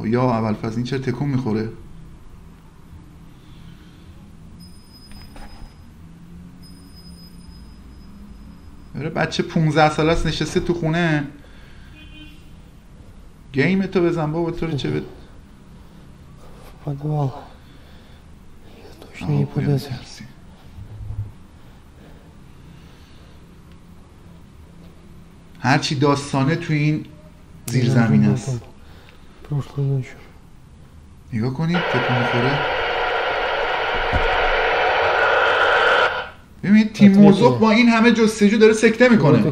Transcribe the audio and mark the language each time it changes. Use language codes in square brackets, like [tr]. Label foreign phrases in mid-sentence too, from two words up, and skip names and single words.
[fa] یا اول فاز این چرا تکون میخوره؟ بچه 15 ساله است نشسته تو خونه گیم تو بزن بابا. تو رو چه بد [ru] подвал. Я точно не полезу. [fa] هرچی داستانه تو این زیر زمین است. نگاه کنید تکون میخوره. ببینید تیم موضوع با این همه جستجو داره سکته میکنه.